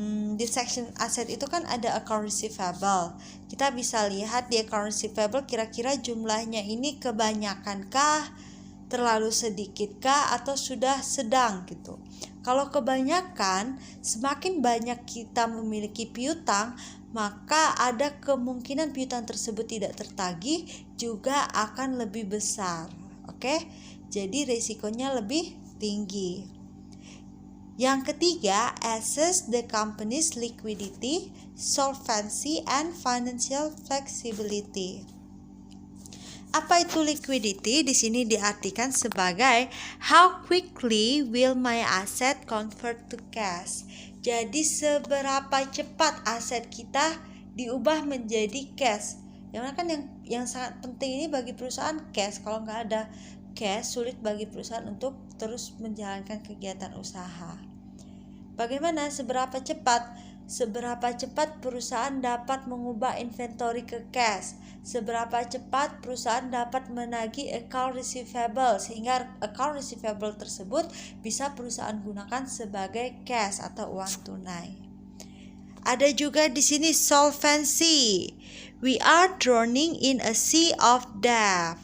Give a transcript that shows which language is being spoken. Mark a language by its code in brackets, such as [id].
[id] Di section aset itu kan ada account receivable. Kita bisa lihat di account receivable kira-kira jumlahnya ini kebanyakankah, terlalu sedikitkah, atau sudah sedang gitu. Kalau kebanyakan, semakin banyak kita memiliki piutang, maka ada kemungkinan piutang tersebut tidak tertagih juga akan lebih besar. Oke? Jadi risikonya lebih tinggi. Yang ketiga, [en] assess the company's liquidity, solvency, and financial flexibility. [id] Apa itu liquidity? Di sini diartikan sebagai [en] how quickly will my asset convert to cash. [id] Jadi seberapa cepat aset kita diubah menjadi cash. Yang mana kan yang sangat penting ini bagi perusahaan cash. Kalau nggak ada cash, sulit bagi perusahaan untuk terus menjalankan kegiatan usaha. Bagaimana? Seberapa cepat perusahaan dapat mengubah inventory ke cash? Seberapa cepat perusahaan dapat menagih account receivable sehingga account receivable tersebut bisa perusahaan gunakan sebagai cash atau uang tunai. Ada juga di sini solvency. [en] We are drowning in a sea of debt.